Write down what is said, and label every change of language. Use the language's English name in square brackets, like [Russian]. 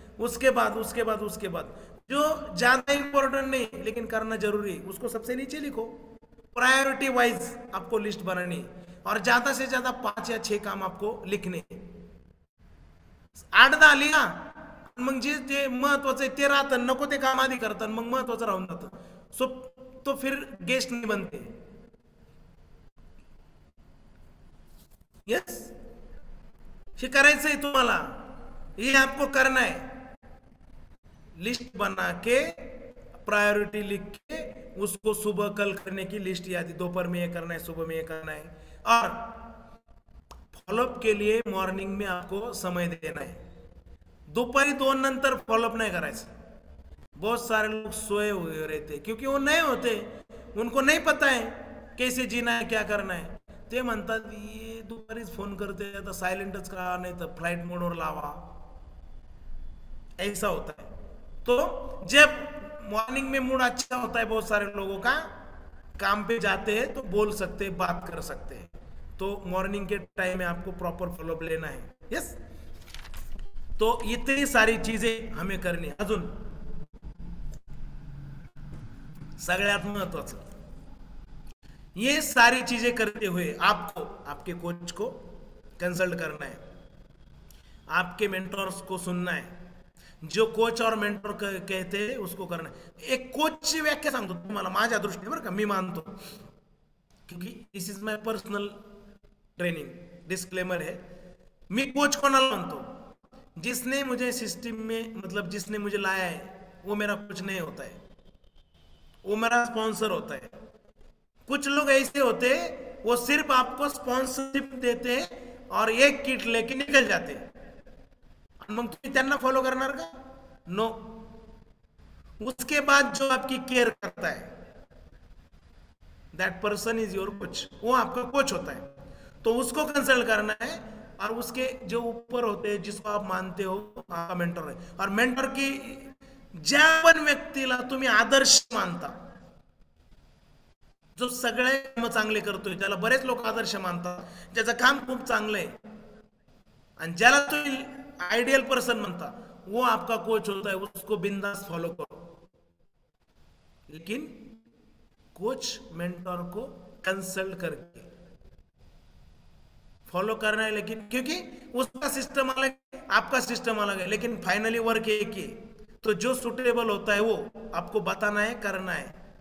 [Hindi] उसके बाद उसके बाद उसके बाद जो ज्यादा इंपॉर्टेंट नहीं लेकिन करना जरूरी है उसको सबसे नीचे लिखो. प्रायोरिटी वाइज आपको लिस्ट बनानी और ज्यादा से ज्यादा 5 या 6 काम आपको लिखने. [Marathi] 8-10 लिहा, मग जे ते महत्वाचं आहे ते राहतं, नको ते काम आधी करतात, मग महत्वाचं राहून जातं. [Hindi] सो तो फिर गेस्ट नहीं बनते. यस. [Marathi] हे करायचंय तुम्हाला, [Hindi] ये आपको करना है. लिस्ट बना के प्रायोरिटी लिख के उसको सुबह कल करने की लिस्ट यादी, दोपहर में ये करना है, सुबह में ये करना है. और फॉलोअप के लिए मॉर्निंग में आपको समय देना है. [Marathi] दोपहरी 2 नंतर फॉलोअप नहीं करायचं. [Hindi] बहुत सारे लोग सोए हुए रहते क्योंकि वो नए होते, उनको नहीं पता है कैसे जीना है, क्या करना है. [Marathi] ते म्हणतात ये दुपारीच फोन करते तर सायलेंटच करा, नाही तर फ्लाइट मोडवर लावा. [Hindi] ऐसा होता है. तो जब मॉर्निंग में मूड अच्छा होता है बहुत सारे लोगों का, काम पे जाते हैं तो बोल सकते हैं, बात कर सकते हैं. तो मॉर्निंग के टाइम में आपको प्रॉपर फॉलोअप लेना है. यस. तो इतनी सारी चीजें हमें करनी. [Marathi] अजून सगळ्यात महत्वाचं, [Hindi] ये सारी चीजें करते हुए आपको आपके कोच को कंसल्ट करना है, आपके मेंटर्स को सुनना है. जो कोच और मेंटर कहते हैं उसको करना है. [Marathi] एक कोचची व्याख्या सांगतो तुम्हाला माझ्या दृष्टीने, बरं का, मी मानतो क्योंकि [English] This is my personal training. [Hindi] Disclaimer है, [Marathi] मी कोच कोणाला मानतो, [Hindi] जिसने मुझे सिस्टम में, मतलब जिसने मुझे लाया है वो मेरा कोच नहीं होता है, वो मेरा स्पॉन्सर होता है. कुछ लोग ऐसे होते वो सिर्फ आपको स्पॉन्सरशिप देते और एक किट लेके निकल जाते, [Marathi] मग तुम्ही त्यांना फॉलो करणार का? [English] No. [Hindi] उसके बाद जो आपकी केयर करता है [English] that person is your coach, [Hindi] वो आपका कोच होता है. तो उसको कंसल्ट करना है और उसके जो ऊपर होते हैं जिसको आप मानते हो आपका मेंटर है. [Marathi] और मेंटर की ज्या पण व्यक्तीला तुम्ही आदर्श मानता, जो सगळे काम चांगले करतोय, ज्याला बरेच लोक आदर्श मानतात, ज्याचं काम खूप चांगलं आहे आणि ज्याला तुम्ही आइडियल पर्सन मानता, [Hindi] वो आपका कोच होता है. उसको बिंदास फॉलो करो. लेकिन कोच मेंटर को कंसल्ट करके फॉलो करना है. लेकिन क्योंकि उसका सिस्टम अलग है, आपका सिस्टम अलग है, लेकिन फाइनली वर्क एक ही. तो जो सुटेबल होता है वो आपको बताना है, करना है.